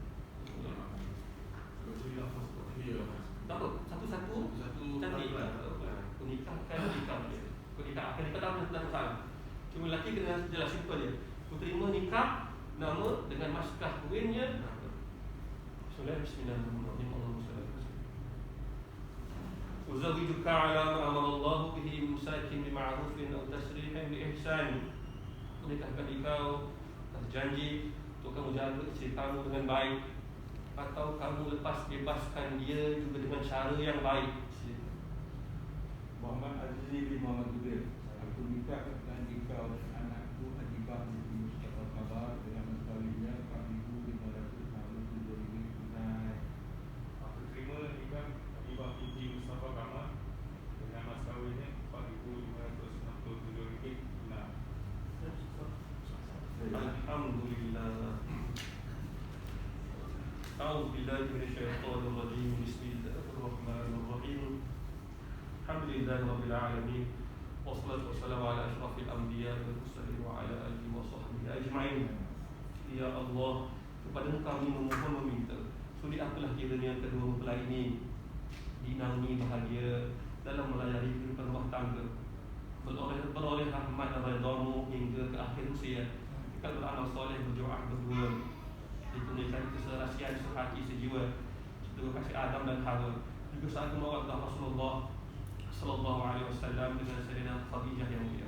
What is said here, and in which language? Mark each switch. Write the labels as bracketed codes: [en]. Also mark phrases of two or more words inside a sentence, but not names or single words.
[ms] Tak apa, satu-satu cantik. Aku nikahkan nikah dia. Aku nikahkan nikah tak masalah. Cuma lelaki kena jelas simple dia. Aku terima nikah, nama dengan mas kahwinnya. [ar] بسم الله الرحمن الرحيم. أزوجك على ما أمر الله به إمساك بمعروف أو تسريح بإحسان. [ms] Adakah engkau berjanji untuk kamu jaga isteri kamu dengan baik, atau kamu lepas bebaskan dia juga dengan cara yang baik? Muhammad Azizi bin Muhammad Zubair, aku nikahkan engkau dan anakku Adibah binti Mustafa Kabar dengan mas kawinnya RM4,567 tunai. Aku terima nikah Adibah binti Mustafa Kamal dengan mas kawinnya RM4,567 tunai. [ar] الحمد لله. أعوذ بالله من الشيطان الرجيم. بسم الله الرحمن الرحيم الحمد لله رب العالمين. والصلاة والسلام على أشرف الأنبياء والمرسلين وعلى آله وصحبه أجمعين. [ms] Ya Allah, kepada kami memohon meminta, sudi apalah kiranya kedua mempelai ini dinaungi bahagia dalam melayani kehidupan rumah tangga, beroleh rahmat dan redha-Mu hingga ke akhir usia, kekal beramal soleh, berdoa berdua, ditunaikan keserasian sehati sejiwa, juga kasih Adam dan Hawa, juga saat mawaddah Rasulullah [ar] صلى الله عليه وسلم [ms] dengan Sayyidina Khadijah yang mulia.